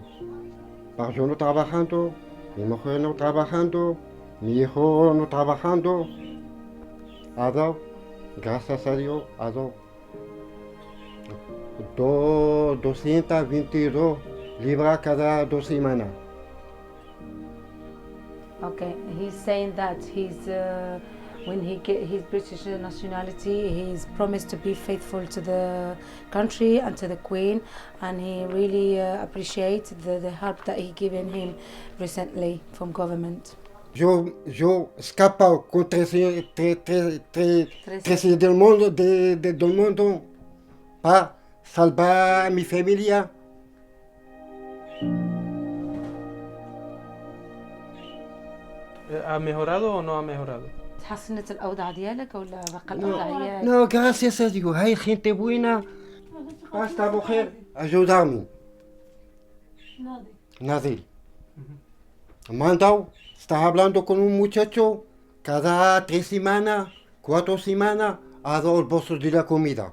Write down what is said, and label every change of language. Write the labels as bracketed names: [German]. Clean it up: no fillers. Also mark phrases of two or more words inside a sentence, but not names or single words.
[Spanish] Para yo no trabajando, mi mujer no trabajando, mi hijo no trabajando. Ha dado, gracias a Dios, ha dado 222 libras cada 2 semanas. [English] Okay, he's saying that when he get his British nationality, he's promised to be faithful to the country and to the Queen, and he really appreciates the help that he given him recently from government. [Spanish] Yo escapa con tres del mundo, del mundo, para salvar a mi familia. ¿Ha mejorado o no ha mejorado? [Arabic] تحسنت الأوضاع ديالك ولا بقى الأوضاع ديالك؟ [Spanish] No, gracias a Dios, hay gente buena. Esta mujer ayudarme. Nadie. Mandado, estás hablando con un muchacho cada 3 semanas, 4 semanas, ha dado el bolso de la comida.